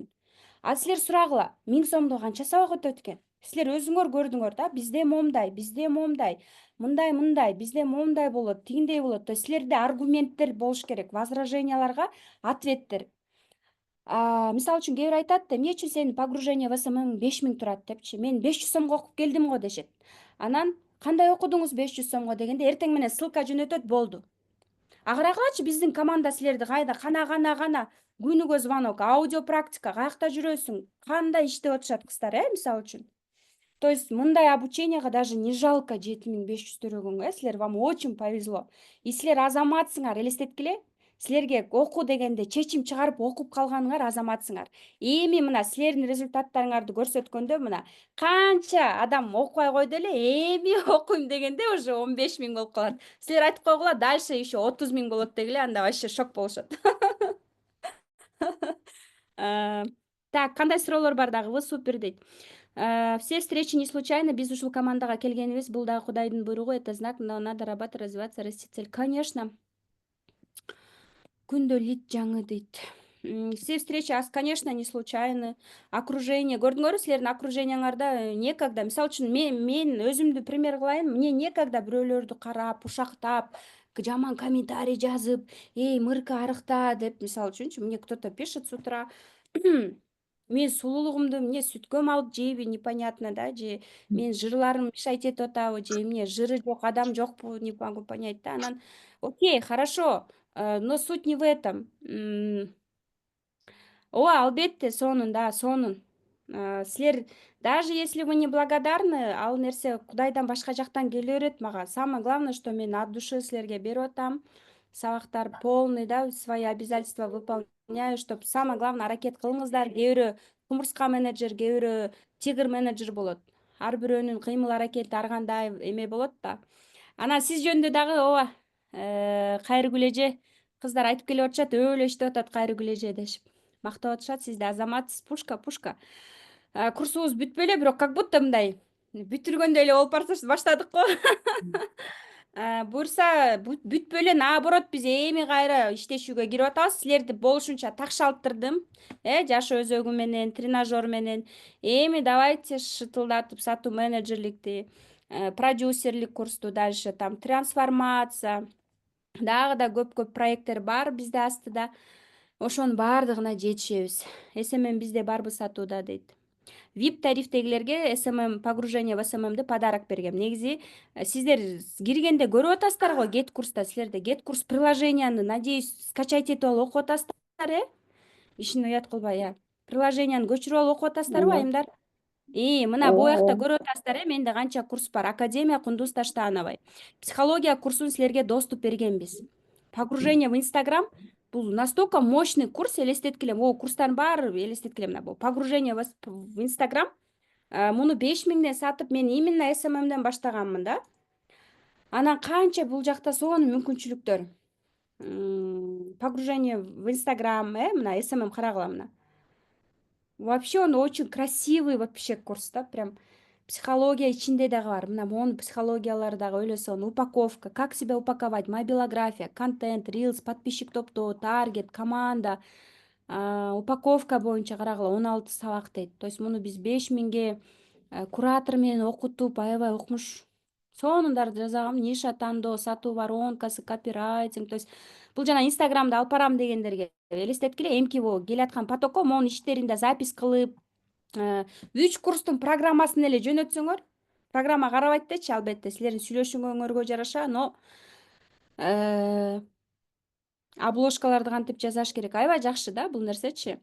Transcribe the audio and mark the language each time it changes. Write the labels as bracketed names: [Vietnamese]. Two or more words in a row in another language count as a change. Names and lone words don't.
[Kyrgyz] А силер сурагыла, 1000 сомдо канча сабак өтөт экен? Силер өзүңөр көрдүңөр да, bizde момундай, мындай, bizde момундай болот, тигиндей болот. [Russian] То есть [Kyrgyz] силерде аргументтер болуш керек, возраженияларга ответтер. Мисалы үчүн кээ бир айтат, эмне үчүн сенин погружение в СММ 5000 турат депчи. Мен 500 сомго окуп келдим го дешет. Анан кандай окудуңуз 500 сомго дегенде эртең менен ссылка жөнөтөт, болду. Агырагылачы биздин команда силерди кайда гана күнүгө звонок, аудио практика, каякта жүрөсүң, кандай иштеп атышат кыздар, мисалы үчүн. [Russian] То есть [Kyrgyz] мындай обученияга [Russian] даже не жалко [Kyrgyz] 7500 төлөгөнгө, силер [Russian] вам очень повезло. [Kyrgyz] И силер азаматсыңар, элестеткиле. Силерге оку дегенде чечим чыгарып окуп калганыңар азаматсыңар. Эми мына силердин результаттарыңарды көрсөткөндө мына канча адам окубай койду эле, эми окуйм дегенде уже 15 000 болуп калат. Силер айтып койгула, [Russian] дальше еще [Kyrgyz] 30 000 болот дегиле, анда вообще шок болушат. Так, кандай суроолор бар дагы? [Russian] Вы супер дейт. Все встречи не случайно, [Kyrgyz] биз ушул командага келгенибиз, бул дагы Кудайдын буйругу, [Russian] это знак, но надо работать, развиваться, расти цель. Конечно. [Kyrgyz] Күндө лид жаңы дейт. [Russian] Все встречи, конечно, не случайны. [Kyrgyz] Окружение, көрдүңөрбү, силердин окружениеңарда некогда, мисалы үчүн мен өзүмдү пример кылайын, [Russian] мне некогда [Kyrgyz] бирөөлөрдү карап, ушактап, жаман комментарий жазып, мырка арыкта деп, мисалы үчүнчү, [Russian] мне кто-то пишет с утра, [Kyrgyz] мен сулуулугумду эмне сүткө малып жейби, непонятно, да, же мен жырларым мешать этип атабы, же эмне жыры жок адам жокпу, [Russian] не могу понять, да. Анан окей, хорошо, но суть не в этом. [Kyrgyz] Албетте, сонун, да, сонун. Силер, [Russian] даже если вы не благодарны, [Kyrgyz] ал нерсе Кудайдан башка жактан келе берет мага. [Russian] Самое главное, что [Kyrgyz] мен [Russian] от души [Kyrgyz] силерге берип атам. Сабактар полный, да, [Russian] свои обязательства выполняю, чтобы самое главное [Kyrgyz] аракет кылыңыздар. Кээ бирөө кумурска менеджер, кээ бирөө тигр менеджер болот. Ар бирөөнүн кыймыл аракети ар кандай эме болот да. Анан сиз жөнүндө дагы ооба, Кайрыгүл эже кыздар айтып келип атышат, өлө иштеп атат Кайрыгүл эже дешип. Мактап атышат, сиз да азаматсыз, пушка. Курсубуз бүтпөй эле, бирок [Russian] как будто [Kyrgyz] мындай бүтүргөндөй эле болуп баштадык го. Буюрса бүтпөй эле, наоборот, биз эми кайра иштешүүгө кирип атабыз. Силерди болушунча такшалттырдым, жаш өзөгү менен, тренажер менен. Эми давайте шытылдатып сатуу менеджерликти, продюсерлик курсту, [Russian] дальше там трансформация, [Kyrgyz] дагы да көп проекттер бар бизде астыда. Ошонун баардыгына жетишебиз. СММ бизде барбы сатууда дейт. VIP тарифтегилерге СММ погружение в СММди подарок бергем. Негизи сиздер киргенде көрүп атасыздар го Get курста, силерде Get курс приложенияны, [Russian] надеюсь, скачать [Kyrgyz] этип алып окуп атасыздар, ишин уят кылбай, приложенияны көчүрүп алып окуп атасыздарбы, айымдар? Мына бул жакта көрүп атасыздар, менде канча курс бар. Академия Кундуз Таштановой. Психология курсун силерге доступ бергенбиз. Погружение в Инстаграм бул [Russian] настолько мощный курс, [Kyrgyz] элестеткиле, курстардын баары элестеткиле, мына бул погружение в Инстаграм. Муну 5000ден сатып, мен именно СММден баштаганмын да. Анан канча бул жакта сонун мүмкүнчүлүктөр. Погружение в Инстаграм, мына СММ карагыла мына. [Russian] Вообще он очень красивый вообще курс, да, прям психология [Kyrgyz] ичинде дагы бар. Мына монун психологиялары дагы өлө сонун. Упаковка, [Russian] как себя упаковать, [Kyrgyz] мобилография, контент, рилс, подписчик топтоо, таргет, команда, упаковка боюнча карагыла 16 сабак дейт. То есть муну биз 5000ге куратор менен окутуп, аябай укмуш сонундарды жасагам. Ниша тандоо, сатуу воронкасы, копирайтинг. То есть бул жана Инстаграмды алып барам дегендерге элестеткиле, эмки келаткан потокко монун иштеринде запись кылып, 3 курстун программасын эле жөнөтсөңөр, программа карабайт дечи, албетте силердин сүйлөшүүңөргө жараша, но обложкаларды кантип жасаш керек, аябай жакшы да бул нерсечи.